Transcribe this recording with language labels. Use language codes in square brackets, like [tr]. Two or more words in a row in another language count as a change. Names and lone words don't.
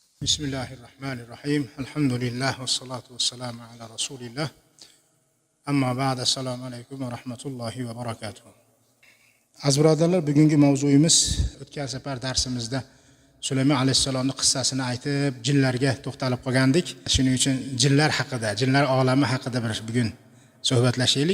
[ar] بسم الله الرحمن الرحيم. الحمد لله والصلاة والسلام على رسول الله. أما بعد. السلام عليكم ورحمة الله وبركاته. [uz] Aziz birodarlar, bugungi mavzuyimiz o'tgan safar darsimizda Sulaymon alayhissalomning qissasini aytib, jinlarga to'xtalib qolgandik. Shuning uchun jinlar haqida, jinlar olami haqida bugun suhbatlashaylik.